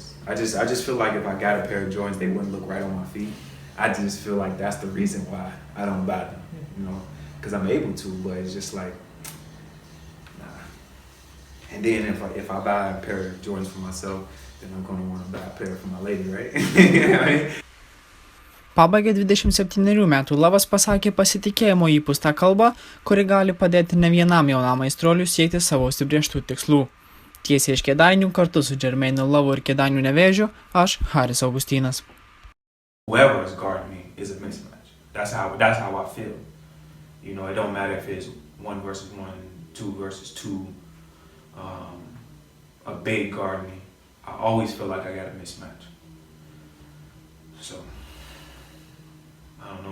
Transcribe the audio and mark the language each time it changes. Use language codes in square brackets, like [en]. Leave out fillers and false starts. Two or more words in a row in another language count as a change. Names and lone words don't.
[en] I just feel like if I got a pair of Jordans, they wouldn't look right on my feet. I just feel like that's the reason why I don't buy them, you know, because I'm able to, but it's just like, nah. And then if I buy a pair of Jordans for myself, then I'm going to want to buy a pair for my lady, right? You know what I mean? [lt] Pabaigė 27 metų Love'as pasakė pasitikėjimo įpūstą kalbą, kuri gali padėti ne vienam jaunam aistruoliui siekti savo užsibrėžtų tikslų. Tiesiai iš Kėdainių kartu su Jermaine'u Love'u ir Kėdainių Nevėžiu, aš Augustynas. [en] Whoever is guarding me is a mismatch. That's how I feel. You know, it don't matter if it's 1 versus 1, 2 versus 2. A big guard me I always feel like I got a mismatch. So I don't know.